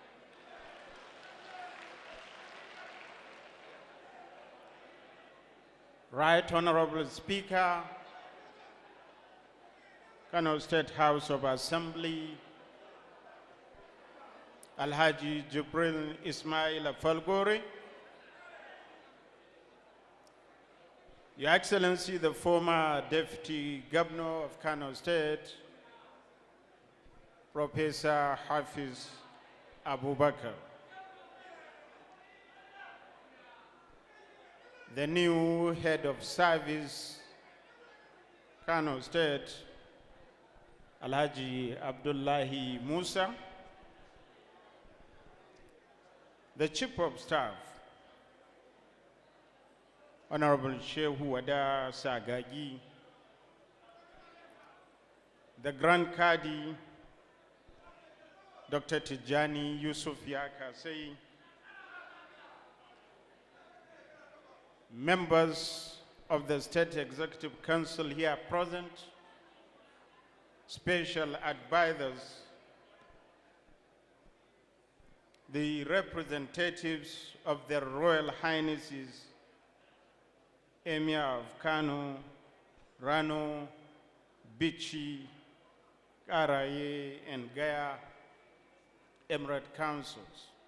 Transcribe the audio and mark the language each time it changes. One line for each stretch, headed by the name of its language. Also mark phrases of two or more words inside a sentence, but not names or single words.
English: Right Honorable Speaker, Kano State House of Assembly, Alhaji Jibril Ismail Falgore, Your Excellency, the former Deputy Governor of Kano State, Professor Hafiz Abubakar, the new Head of Service, Kano State, Alhaji Abdullahi Musa, the Chief of Staff, Honorable Shehu Wada Sagagi, the Grand Kadi, Dr. Tijani Yusuf Yakasei, members of the State Executive Council here present, special advisors, the representatives of the Royal Highnesses, Emir of Kano, Rano, Bichi, Karaye, and Gaya Emirate Councils,